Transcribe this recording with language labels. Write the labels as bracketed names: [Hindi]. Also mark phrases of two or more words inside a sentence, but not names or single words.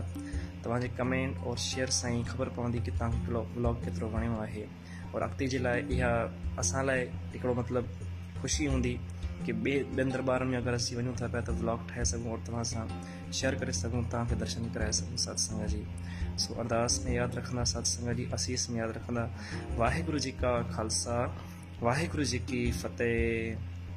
[Sindhi] तव्हांजे कमेंट और शेयर सां ई ख़बर पवंदी कि तव्हांखे व्लॉग केतिरो वणियो आहे और अॻिते जे लाइ इहा असां लाइ हिकिड़ो मतिलबु ख़ुशी हूंदी कि ॿियनि दरबारनि में अगरि असीं वञूं था पिया त व्लॉग ठाहे सघूं और तव्हां सां शेयर करे सघूं, तव्हांखे दर्शन कराए सघूं सत्संग जी। सो अरदास में यादि रखंदा, सत्संग जी असीस में यादि रखंदा। [Punjabi] ਵਾਹਿਗੁਰੂ ਜੀ ਕਾ ਖਾਲਸਾ, ਵਾਹਿਗੁਰੂ ਜੀ ਕੀ ਫ਼ਤਹਿ।